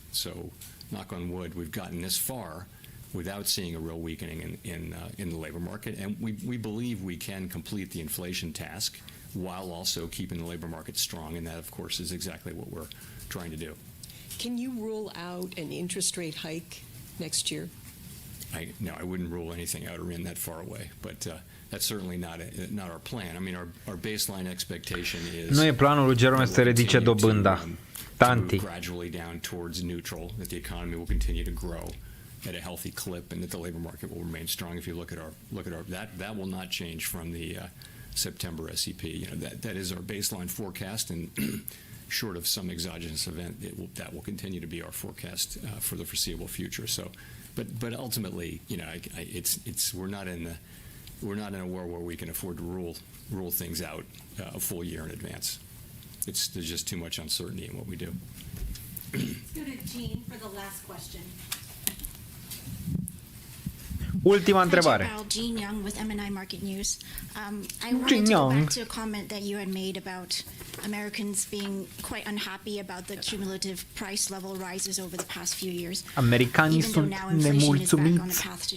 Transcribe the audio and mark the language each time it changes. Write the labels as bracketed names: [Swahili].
[English] So, knock on wood, we've gotten this far without seeing a real weakening in the labor market, and we believe we can complete the inflation task while also keeping the labor market strong, and that, of course, is exactly what we're trying to do. Can you rule out an interest rate hike next year? No, I wouldn't rule anything out or in that far away, but that's certainly not our plan. I mean, our baseline expectation is [Romanian] Nu e planul lui Jerome să ridice dobânda. Tanti. [English] Gradually down towards neutral, that the economy will continue to grow at a healthy clip, and that the labor market will remain strong. If you look at our that will not change from the September SEP. That is our baseline forecast, and short of some exogenous event, that will continue to be our forecast for the foreseeable future. So, but ultimately, we're not in a world where we can afford to rule things out a full year in advance. There's just too much uncertainty in what we do. Let's go to Jean for the last question. [Romanian] Ultima întrebare. [English] Jean Young with MNI Market News. I wanted to go back to a comment that you had made about Americans being quite unhappy about the cumulative price level rises over the past few years. [Romanian] Americanii sunt nemulțumiți.